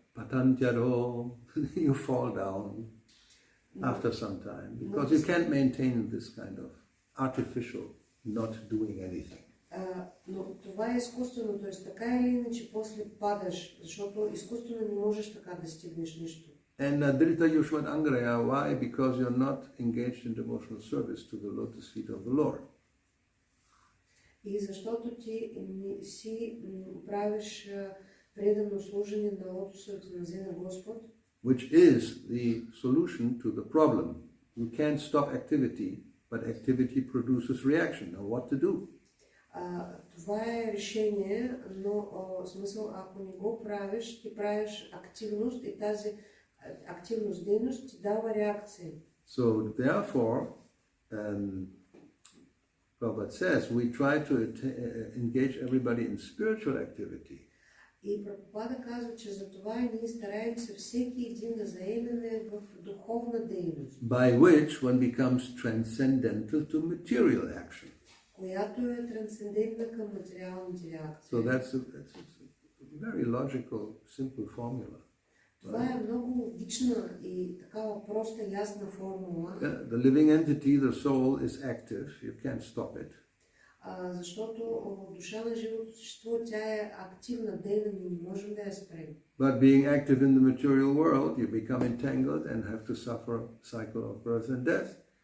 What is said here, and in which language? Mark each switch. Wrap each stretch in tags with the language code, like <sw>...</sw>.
<en>Patantyaro, you fall down after some time, because you can't maintain this kind of artificial not doing anything.</en> <bg>Но това е изкуствено, т.е. така или иначе после падаш, защото изкуствено не можеш така да стигнеш нищо.</bg> <en>And Drita Yushvat Angraya, why? Because you're not engaged in devotional service to the lotus feet of the Lord.</en> <bg>И защото ти не си правиш предано служение на лотосовите нозе на Господ,</bg> <en>which is the solution to the problem. You can't stop activity, but activity produces reaction. Now what to do?</en> <bg>Това е решение, но в смисъл, ако не го правиш, ти правиш активност и тази активност, дейност ти дава реакция.</bg> <en>So therefore, Prabhupada says, we try to engage everybody in spiritual activity.</en> <bg>И Прабхупада казва, че за това и ние стараем се всеки един да заемеме в духовна дейност.</bg> <en>By which one becomes transcendental to material action.</en> <bg>Която е трансцендентна към материалните реакции.</bg> <en>So that's a very logical, simple formula.</en> <bg>Това е много логична и такава проста, ясна формула.</bg> <en>Yeah, the living entity, the soul, is active. You can't stop it.</en> <bg>Защото душа на живото същество, тя е активна, дейна, ние не можем да я спрем.</bg> <en>But being active in the material world, you become entangled and have to suffer a cycle of birth and death.</en>